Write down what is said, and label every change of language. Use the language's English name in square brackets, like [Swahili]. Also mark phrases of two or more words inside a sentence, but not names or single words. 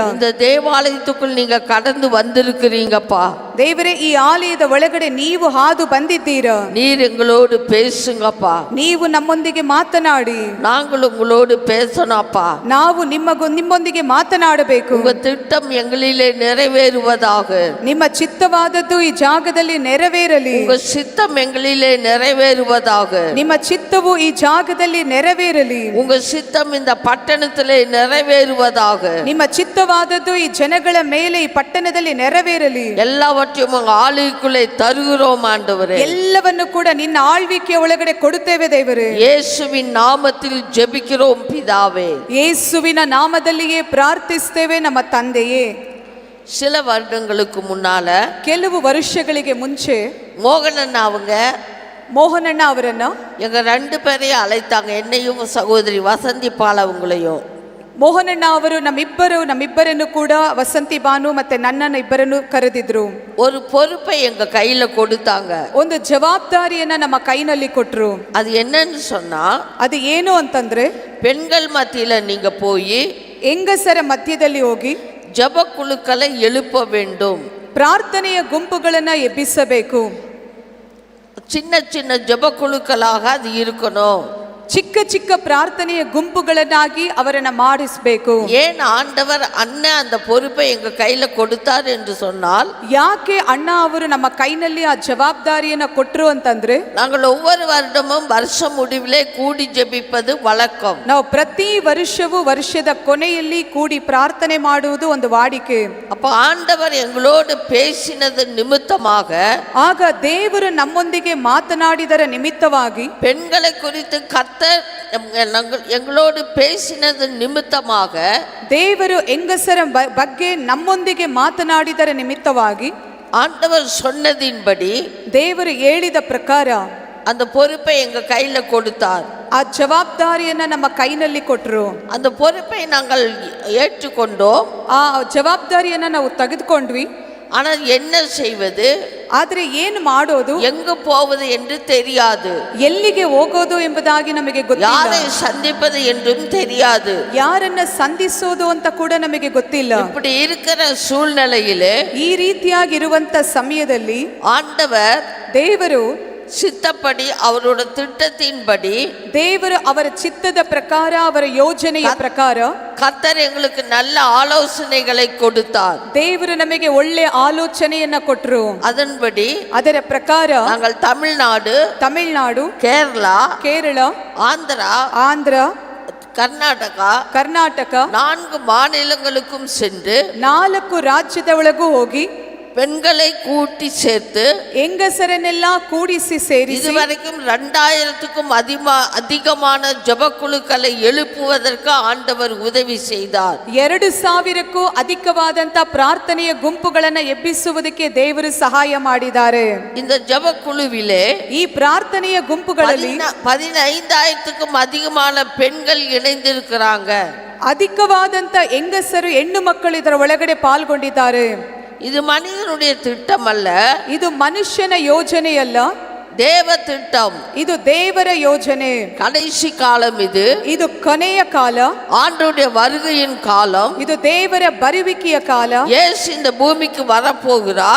[Tamil] இந்த தேவாலயத்துக்குள் நீங்க கடந்து வந்திருக்கிறீங்கப்பா. [Kannada] ದೇವರೇ, ಈ ಆಲಯದ ಒಳಗಡೆ ನೀವು ಹಾದು ಬಂದಿದ್ದೀರಾ. [Tamil] நீர் எங்களோடு பேசுங்கப்பா. [Kannada] ನೀವು ನಮ್ಮೊಂದಿಗೆ ಮಾತನಾಡಿ, [Tamil] நாங்கள் உங்களோடு பேசணும்ப்பா. [Kannada] ನಾವು ನಿಮ್ಮೊಂದಿಗೆ ಮಾತನಾಡಬೇಕು. [Tamil] உங்க திட்டம் எங்களிலே நிறைவேறுவதாக, [Kannada] ನಿಮ್ಮ ಚಿತ್ತವಾದದ್ದು ಈ ಜಾಗದಲ್ಲಿ ನೆರವೇರಲಿ. [Tamil] உங்க சித்தம் எங்களிலே நிறைவேறுவதாக, [Kannada] ನಿಮ್ಮ ಚಿತ್ತವು ಈ ಜಾಗದಲ್ಲಿ ನೆರವೇರಲಿ. [Tamil] உங்க சித்தம் இந்த பட்டணத்திலே நிறைவேறுவதாக, [Kannada] ನಿಮ್ಮ ಚಿತ್ತವಾದದ್ದು ಈ ಜನಗಳ ಮೇಲೆ ಈ ಪಟ್ಟಣದಲ್ಲಿ ನೆರವೇರಲಿ. [Tamil] எல்லாவற்றையும் உங்க ஆளுக்குள்ளே தருகிறோம் ஆண்டவரே. [Kannada] ಎಲ್ಲವನ್ನು ಕೂಡ ನಿನ್ನ ಆಳ್ವಿಕೆಯ ಒಳಗಡೆ ಕೊಡುತ್ತೇವೆ ದೇವರೇ. [Tamil] இயேசுவின் நாமத்தில் ஜெபிக்கிறோம் பிதாவே. [Kannada] ಯೇಸುವಿನ ನಾಮದಲ್ಲಿಯೇ ಪ್ರಾರ್ಥಿಸ್ತೇವೆ ನಮ್ಮ ತಂದೆಯೇ. [Tamil] சில வருடங்களுக்கு முன்னால, [Kannada] ಕೆಲವು ವರ್ಷಗಳಿಗೆ ಮುಂಚೆ [Tamil] மோகனன் அவங்க [Kannada] ಮೋಹನಣ್ಣ ಅವರನ್ನ [Tamil] எங்க 2 பேரையும் அழைத்தாங்க, என்னையும் சகோதரி வசந்தி பால் அவங்களையும். [Kannada] ಮೋಹನಣ್ಣ ಅವರು ನಮ್ಮಿಬ್ಬರನ್ನು ಕೂಡ ವಸಂತಿ ಬಾನು ಮತ್ತೆ ನನ್ನನ್ನು ಇಬ್ಬರನ್ನು ಕರೆದಿದ್ರು. [Tamil] ஒரு பொறுப்பை எங்க கையில கொடுத்தாங்க. [Kannada] ಒಂದು ಜವಾಬ್ದಾರಿಯನ್ನ ನಮ್ಮ ಕೈನಲ್ಲಿ ಕೊಟ್ರು. [Tamil] அது என்னன்னு சொன்னா, [Kannada] ಅದು ಏನು ಅಂತಂದ್ರೆ, [Tamil] பெண்கள் மத்தியில நீங்க போய் [Kannada] ಹೆಂಗಸರ ಮಧ್ಯದಲ್ಲಿ ಹೋಗಿ [Tamil] ஜெப குழுக்களை எழுப்ப வேண்டும். [Kannada] ಪ್ರಾರ್ಥನೆಯ ಗುಂಪುಗಳನ್ನು ಎಬ್ಬಿಸಬೇಕು. [Tamil] சின்ன சின்ன ஜெப குழுக்களாக அது இருக்கணும். [Kannada] ಚಿಕ್ಕ ಚಿಕ್ಕ ಪ್ರಾರ್ಥನೆಯ ಗುಂಪುಗಳನ್ನಾಗಿ ಅವರನ್ನ ಮಾಡಿಸಬೇಕು. [Tamil] ஏன் ஆண்டவர் அண்ணன் அந்த பொறுப்பை எங்க கையில கொடுத்தார் என்று சொன்னால், [Kannada] ಯಾಕೆ ಅಣ್ಣ ಅವರು ನಮ್ಮ ಕೈನಲ್ಲಿ ಆ ಜವಾಬ್ದಾರಿಯನ್ನ ಕೊಟ್ಟರು ಅಂತಂದ್ರೆ, [Tamil] நாங்கள் ஒவ்வொரு வருடமும் வருஷ முடிவிலே கூடி ஜெபிப்பது வழக்கம். [Kannada] ನಾವು ಪ್ರತಿ ವರ್ಷವೂ ವರ್ಷದ ಕೊನೆಯಲ್ಲಿ ಕೂಡಿ ಪ್ರಾರ್ಥನೆ ಮಾಡುವುದು ಒಂದು ವಾಡಿಕೆ. [Tamil] அப்ப ஆண்டவர் எங்களோடு பேசினது நிமித்தமாக, [Kannada] ಆಗ ದೇವರು ನಮ್ಮೊಂದಿಗೆ ಮಾತನಾಡಿದರ ನಿಮಿತ್ತವಾಗಿ, [Tamil] பெண்களை குறித்து எங்களோடு பேசினது நிமித்தமாக, [Kannada] ದೇವರು ಹೆಂಗಸರ ಬಗ್ಗೆ ನಮ್ಮೊಂದಿಗೆ ಮಾತನಾಡಿದರ ನಿಮಿತ್ತವಾಗಿ, [Tamil] ஆண்டவர் சொன்னதின்படி [Kannada] ದೇವರು ಹೇಳಿದ ಪ್ರಕಾರ [Tamil] அந்த பொறுப்பை எங்க கையில கொடுத்தார். [Kannada] ಆ ಜವಾಬ್ದಾರಿಯನ್ನ ನಮ್ಮ ಕೈನಲ್ಲಿ ಕೊಟ್ಟರು. [Tamil] அந்த பொறுப்பை நாங்கள் ஏற்றுக்கொண்டோம். [Kannada] ಆ ಜವಾಬ್ದಾರಿಯನ್ನ ನಾವು ತೆಗೆದುಕೊಂಡ್ವಿ. [Tamil] ஆனால் என்ன செய்வது, [Kannada] ಆದ್ರೆ ಏನು ಮಾಡೋದು, [Tamil] எங்கு போவது என்று தெரியாது. [Kannada] ಎಲ್ಲಿಗೆ ಹೋಗೋದು ಎಂಬುದಾಗಿ ನಮಗೆ ಗೊತ್ತಿಲ್ಲ. [Tamil] யாரை சந்திப்பது என்றும் தெரியாது. [Kannada] ಯಾರನ್ನ ಸಂಧಿಸೋದು ಅಂತ ಕೂಡ ನಮಗೆ ಗೊತ್ತಿಲ್ಲ. [Tamil] இப்படி இருக்கிற சூழ்நிலையிலே, [Kannada] ಈ ರೀತಿಯಾಗಿರುವಂತ ಸಮಯದಲ್ಲಿ [Tamil] ஆண்டவர் [Kannada] ದೇವರು [Tamil] சித்தப்படி, அவரோட திட்டத்தின்படி, [Kannada] ದೇವರು ಅವರ ಚಿತ್ತದ ಪ್ರಕಾರ, ಅವರ ಯೋಜನೆಯ ಪ್ರಕಾರ [Tamil] கர்த்தர் எங்களுக்கு நல்ல ஆலோசனைகளை கொடுத்தார். [Kannada] ದೇವರು ನಮಗೆ ಒಳ್ಳೆ ಆಲೋಚನೆಯನ್ನ ಕೊಟ್ಟರು. [Tamil] அதன்படி [Kannada] ಅದರ ಪ್ರಕಾರ [Tamil] நாங்கள் [Kannada] ತಮಿಳುನಾಡು, ಕೇರಳ, ಆಂಧ್ರ, ಕರ್ನಾಟಕ 4 [Tamil] மாநிலங்களுக்கும் சென்று [Kannada] 4 ರಾಜ್ಯದ ಒಳಗೂ ಹೋಗಿ [Tamil] பெண்களை கூட்டி சேர்த்து [Kannada] ಹೆಂಗಸರನ್ನೆಲ್ಲ ಕೂಡಿಸಿ ಸೇರಿಸಿ [Tamil] இதுவரைக்கும் 2000க்கும் அதிகமான ஜெபக்குழுக்களை எழுப்புவதற்கு ஆண்டவர் உதவி செய்தார். [Kannada] 2000ಕ್ಕೂ ಅಧಿಕವಾದಂತ ಪ್ರಾರ್ಥನೆಯ ಗುಂಪುಗಳನ್ನು ಎಬ್ಬಿಸುವುದಕ್ಕೆ ದೇವರು ಸಹಾಯ ಮಾಡಿದ್ದಾರೆ. [Tamil] இந்த ஜெபக்குழுவிலே, [Kannada] ಈ ಪ್ರಾರ್ಥನೆಯ ಗುಂಪುಗಳಲ್ಲಿ [Tamil] 15000க்கும் அதிகமான பெண்கள் இணைந்திருக்கிறாங்க. [Kannada] ಅಧಿಕವಾದಂತ ಹೆಂಗಸರು, ಹೆಣ್ಣು ಮಕ್ಕಳು ಇದರ ಒಳಗಡೆ ಪಾಲ್ಗೊಂಡಿದ್ದಾರೆ. [Tamil] இது மனிதனுடைய திட்டம் அல்ல, [Kannada] ಇದು ಮನುಷ್ಯನ ಯೋಜನೆಯಲ್ಲ, [Tamil] தேவ திட்டம். [Kannada] ಇದು ದೇವರ ಯೋಜನೆ. [Tamil] கடைசி காலம் [Kannada] ಇದು ಕೊನೆಯ ಕಾಲ, [Tamil] ஆண்டவருடைய வருகையின் காலம். [Kannada] ಇದು ದೇವರ ಬರುವಿಕೆಯ ಕಾಲ. [Tamil] இயேசு இந்த பூமிக்கு வரப்போகிறார்.